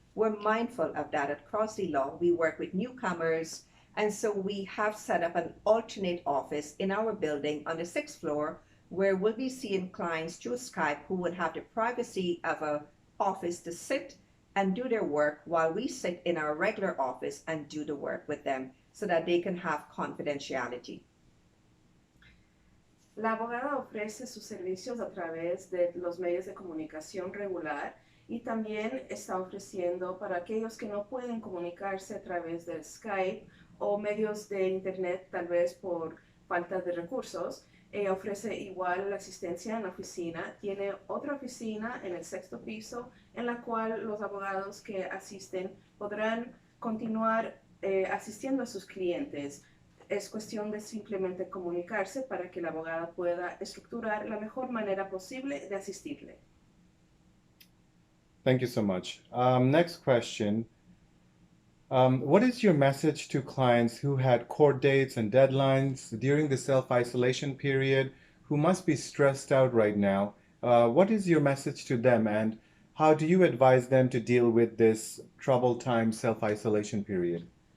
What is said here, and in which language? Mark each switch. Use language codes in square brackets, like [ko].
[en] We're mindful of that at Crossley Law. We work with newcomers, and so we have set up an alternate office in our building on the sixth floor where we'll be seeing clients through Skype who would have the privacy of an office to sit and do their work while we sit in our regular office and do the work with them so that they can have confidentiality. [es] La abogada ofrece sus servicios a través de los medios de comunicación regular y también está ofreciendo para aquellos que no pueden comunicarse a través del Skype o medios de Internet, tal vez por falta de recursos. Ofrece igual la asistencia en la oficina. Tiene otra oficina en el sexto piso en la cual los abogados que asisten podrán continuar asistiendo a sus clientes. Es cuestión de simplemente comunicarse para que la abogada pueda estructurar la mejor manera posible de asistirle. [en] Thank you so much. Next question. What is your message to clients who had court dates and deadlines during the self-isolation period, who must be stressed out right now? What is your message to them, and how do you advise them to deal with this troubled time self-isolation period?